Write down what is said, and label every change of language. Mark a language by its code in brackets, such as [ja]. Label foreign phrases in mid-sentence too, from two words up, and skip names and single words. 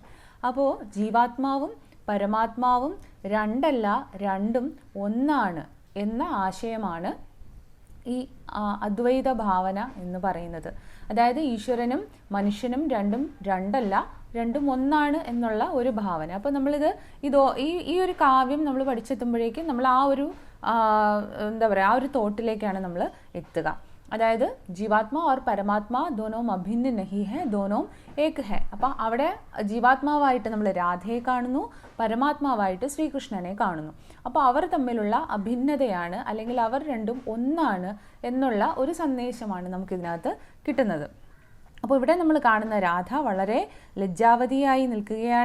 [ml] അപ്പോൾ ജീവാത്മാവും പരമാത്മാവും രണ്ടല്ല, രണ്ടും ഒന്നാണ് എന്ന ആശയമാണ് ഈ അദ്വൈത ഭാവന എന്ന് പറയുന്നത്. അതായത് ഈശ്വരനും മനുഷ്യനും രണ്ടും രണ്ടല്ല, രണ്ടും ഒന്നാണ് എന്നുള്ള ഒരു ഭാവന. അപ്പോൾ നമ്മളിത് ഈ ഒരു കാവ്യം നമ്മൾ പഠിച്ചെത്തുമ്പോഴേക്കും നമ്മൾ ആ ഒരു എന്താ പറയുക, ആ ഒരു തോട്ടിലേക്കാണ് നമ്മൾ എത്തുക. [hi] അതായത് ജീവാത്മാ और പരമാത്മാ दोनों अभिन्न नहीं है, दोनों एक है. [ml] അപ്പോൾ അവിടെ ജീവാത്മാവായിട്ട് നമ്മൾ രാധയെ കാണുന്നു, പരമാത്മാവായിട്ട് ശ്രീകൃഷ്ണനെ കാണുന്നു. അപ്പോൾ അവർ തമ്മിലുള്ള അഭിന്നതയാണ്, അല്ലെങ്കിൽ അവർ രണ്ടും ഒന്നാണ് എന്നുള്ള ഒരു സന്ദേശമാണ് നമുക്കിതിനകത്ത് കിട്ടുന്നത്. അപ്പോൾ ഇവിടെ നമ്മൾ കാണുന്ന രാധ വളരെ ലജ്ജാവതിയായി നിൽക്കുകയാണ്.